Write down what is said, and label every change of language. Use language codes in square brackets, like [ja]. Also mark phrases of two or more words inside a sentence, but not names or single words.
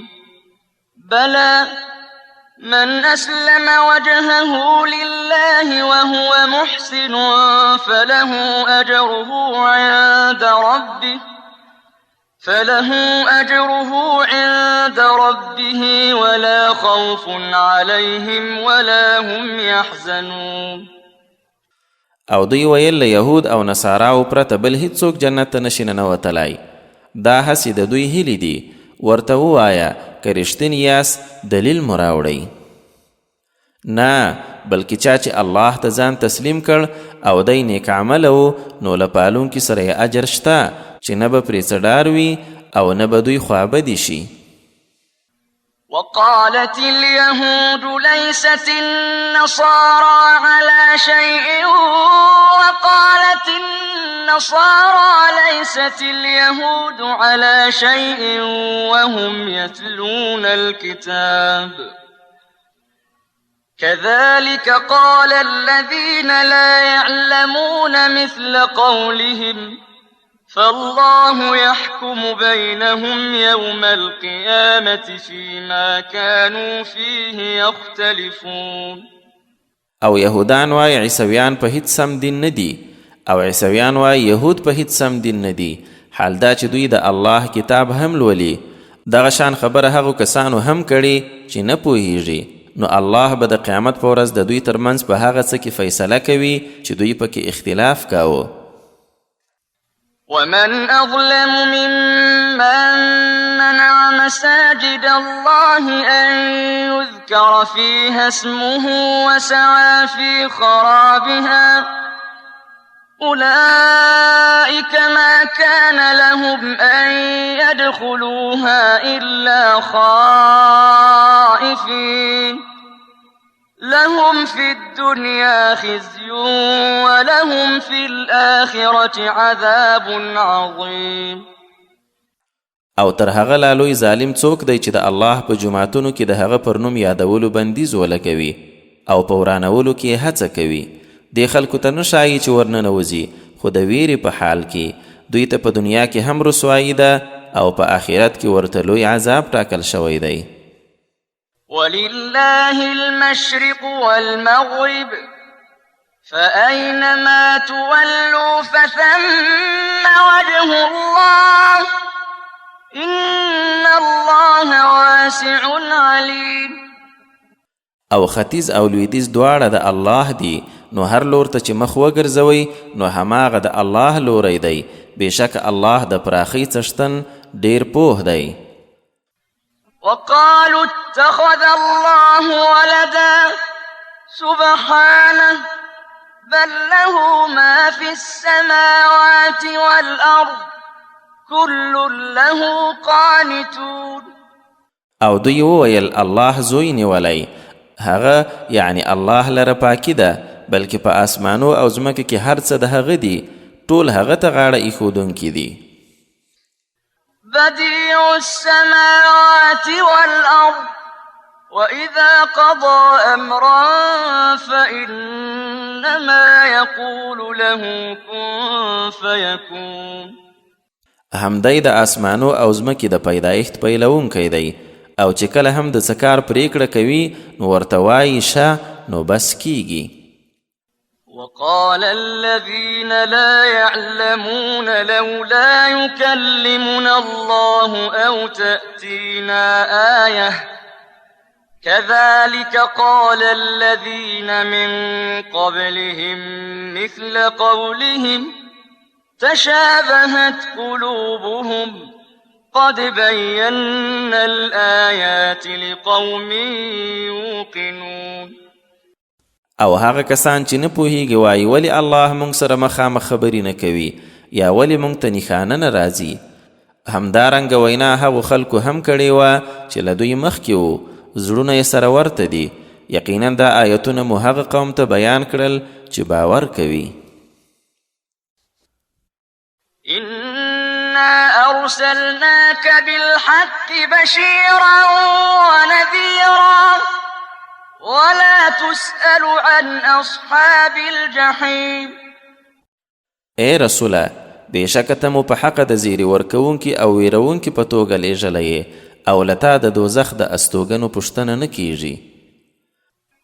[ar] بلى من أسلم وجهه لله وهو محسن فله فله أجره عند ربه ولا خوف عليهم ولا هم يحزنون. [ps] او دوی ویل له یهود او نصاراو پرته بل هیڅوک جنت ته نشي ننوتلی. دا هسې د دوی هیلې دي. ورته ووایه که رښتیني یاست دلیل مو راوړئ. نه بلکې چا چې الله ته ځان تسلیم کړ او دی نیک عمله و نو له پالونکي سره یې اجر شته چې نه به پرې څه ډار وي او نه به دوی خوابدي شي. [ar] وقالت اليهود ليست النصارى على شيء وقالت النصارى ليست اليهود على شيء وهم يتلون الكتاب كذلك قال الذين لا يعلمون مثل قولهم فالله يحكم بينهم يوم القيامة فيما كانوا فيه يختلفون. [ps] او یهودان وای عیسویان په هیڅ سم دین نه دي او عیسویان وای یهود په هیڅ سم دین نه دي. حال دا چې دوی د الله کتاب هم لولي. دغه شان خبره هغو کسانو هم کړي چې نه پوهیږي. نو الله به د قیامت په ورځ د دوی ترمنځ په هغه څه کې فیصله کوي چې دوی پکې اختلاف کاوه. [ar] ومن أظلم ممن منع مساجد الله أن يذكر فيها اسمه وسعى في خرابها أولئك ما كان لهم أن يدخلوها إلا خائفين لهم في الدنيا خزي ولهم في الآخرة عذاب عظيم. [ps] او تر هغه لا لوی ظالم څوک دی چې د الله په جوماتونو کې د هغه پر نوم یادولو بندیز ولګوي او په ورانولو کې هڅه کوي. دې خلکو ته نه ښایي چې ورننوځي خو د ویرې په حال کې دوی ته په دنیا کې هم رسوایي ده او په آخرت کې ورته لوی عذاب ټاکل شوی دی. [ar] ولله المشرق والمغرب فأينما تولوا فثم وجه الله إن الله واسع عليم. [ps] او ختیځ او لویدیځ دواړه د الله دي نو هر لور ته چې مخ وګرځوئ نو هماغه د الله لوری دی. بېشک الله د پراخۍ څښتن ډېر پوه دی. [ar] وقالوا اتخذ الله ولدا سبحانه بل له ما في السماوات والأرض كل له قانتون. [ps] او دوی وویل الله زوی نیولی. هغه یعنی الله لره پاکی ده بلکې په آسمانو او ځمکه کې هر څه د هغه دي. ټول هغه ته غاړه ایښودونکي دي. [ar] بديع السماوات والأرض وإذا قضى أمرا فإنما يقول له كن فيكون. [ps] همدی د آسمانو او ځمکې د پیدایښت پیلوونکی دی او چې کله هم د څه کار پرېکړه کوي نو ورته وایي شه نو بس کیږي. [ar] وقال الذين لا يعلمون لولا يكلمنا الله أو تأتينا آية كذلك قال الذين من قبلهم مثل قولهم تشابهت قلوبهم قد بينا الآيات لقوم يوقنون. [ps] او هغه کسان چې نه پوهیږي وایي ولی الله مونږ سره مخامخ خبرې نه کوي یا ولی مونږ ته نښانه نه راځي. همدارنګه وینا هغو خلکو هم کړې وه چې له دوی مخکې وو زړونه یې سره ورته دي. یقینا دا آیتونه مو هغه قوم ته بیان کړل چې باور کوي. [ar] إنا أرسلناك بالحق بشيرا ونذيرا ولا تسأل عن أصحاب الجحيم. [ps] اے رسوله بېشکه ته مو په حقه د زیري ورکوونکي او ویرونکي په توګه لیږلی یې او له تا د دوزخ د استوګنو پوښتنه نه کیږي.